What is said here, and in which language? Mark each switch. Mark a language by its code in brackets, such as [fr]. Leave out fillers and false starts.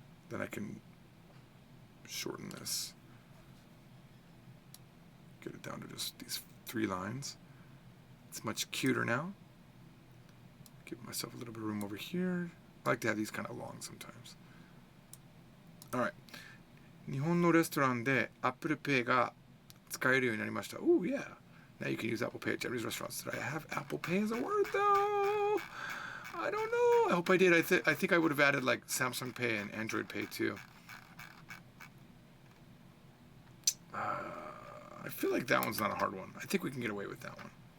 [en] Then I can shorten this. Get it down to just these 3 lines. It's much cuter now. Give myself a little bit of room over here. I like to have these kind of long sometimes. [ja] Alright. 日本のレストランで Apple Pay が使えるようになりました. [en] Ooh, yeah. Now you can use Apple Pay at Japanese restaurants. Did I have Apple Pay as a word, though? I don't know. I hope I did. I think I would have added, like, Samsung Pay and Android Pay, too. I feel like that one's not a hard one. I think we can get away with that one.